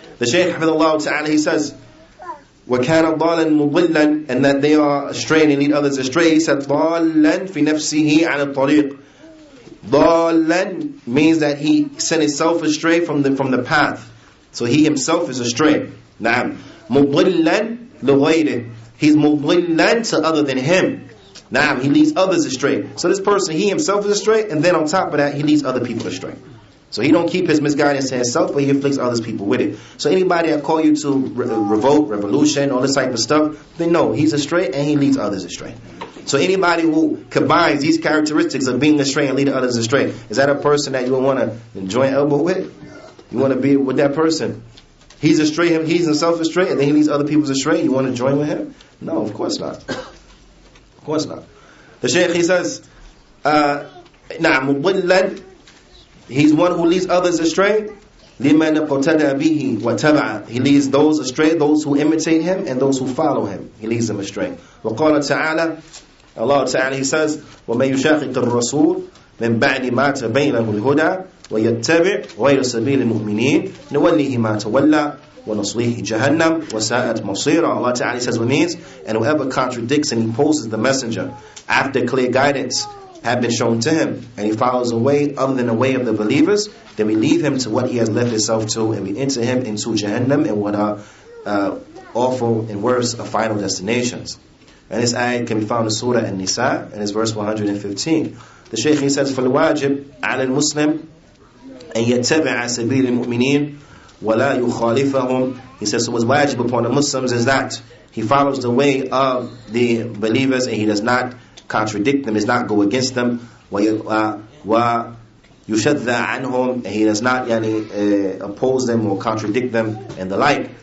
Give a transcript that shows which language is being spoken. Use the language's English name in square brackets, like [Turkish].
[English] The Shaykh Hafidhullah Ta'ala, he says, [Arabic] وَكَانَ ضَالًا مُضِلًّا, [English] and that they are astray and lead others astray. He said, [Arabic] ضَالًا فِي نَفْسِهِ عَلَى الطَّرِيقِ. [English] ضَالًا means that he sent himself astray from the path. So he himself is astray. نعم. [Arabic] مُضِلًّا لِغَيْرِهِ. [English] He's مُضِلًّا to other than him. Naam, he leads others astray. So this person, he himself is astray, and then on top of that, he leads other people astray. So he don't keep his misguidance to himself, but he afflicts other people with it. So anybody that call you to revolt, revolution, all this type of stuff, then no, he's astray and he leads others astray. So anybody who combines these characteristics of being astray and leading others astray, is that a person that you would want to join elbow with? You want to be with that person? He's astray, he's himself astray, and then he leads other people astray. You want to join with him? No, of course not. Of course not. The Shaykh, he says, مُضِلًّا, he's one who leads others astray. [Arabic] لِمَنْ قَتَدَى بِهِ وَتَبَعَ. [English] He leads those astray, those who imitate him and those who follow him. He leads them astray. [Arabic] وَقَالَ تَعَالَى, [English] Allah Ta'ala, he says, [Arabic] وَمَنْ يُشَاقِقِ الرَّسُولِ مِنْ بَعْدِ مَا تَبَيْنَهُ الْهُدَى وَيَتَّبِعْ غَيْرَ سَبِيلِ الْمُؤْمِنِينَ نُوَلِّهِ مَا تَوَلَّى وَنُصْلِهِ جَهَنَّمْ وَسَاءَتْ مَصِيرًا. [English] Allah Ta'ala says what means, and whoever contradicts and opposes the messenger after clear guidance have been shown to him, and he follows a way other than the way of the believers, then we leave him to what he has left himself to, and we enter him into Jahannam and what are awful and worse of final destinations. And this ayat can be found in Surah An-Nisa, and it's verse 115. The Shaykh, he says, [Arabic] فَالْوَاجِبْ عَلَى الْمُسْلِمِ أَنْ يَتَّبِعَ سَبِيلِ الْمُؤْمِنِينَ وَلَا يُخَالِفَهُم. [English] He says, so what's wajib upon the Muslims is that he follows the way of the believers and he does not contradict them, does not go against them. [Arabic] وَيُشَدَّ عَنْهُمْ, [English] and he does not oppose them or contradict them and the like.